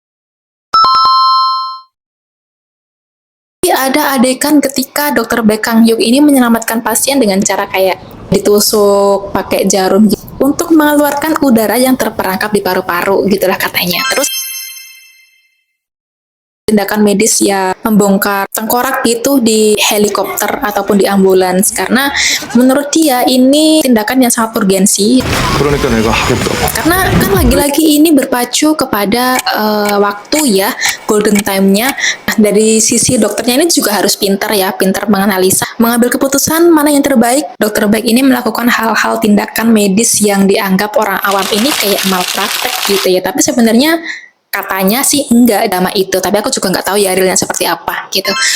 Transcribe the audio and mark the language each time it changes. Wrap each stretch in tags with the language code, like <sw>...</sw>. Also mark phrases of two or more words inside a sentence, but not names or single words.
<id>Ada adegan ketika dokter Baek Kang Hyuk ini menyelamatkan pasien dengan cara kayak ditusuk pakai jarum gitu, untuk mengeluarkan udara yang terperangkap di paru-paru gitulah katanya. Terus tindakan medis ya membongkar tengkorak gitu di helikopter ataupun di ambulans, karena menurut dia ini tindakan yang sangat urgensi.</id> <ko>그러니까 내가 하겠다고.</ko> <id>Karena kan lagi-lagi ini berpacu kepada waktu ya,</id> <en>golden time-</en> <id>nya. Nah, dari sisi dokternya ini juga harus pintar ya, pintar menganalisa, mengambil keputusan mana yang terbaik. Dokter Baek ini melakukan hal-hal tindakan medis yang dianggap orang awam ini kayak malpraktek gitu ya, tapi sebenarnya katanya sih enggak sama itu, tapi aku juga nggak tahu ya realnya seperti apa gitu.</id>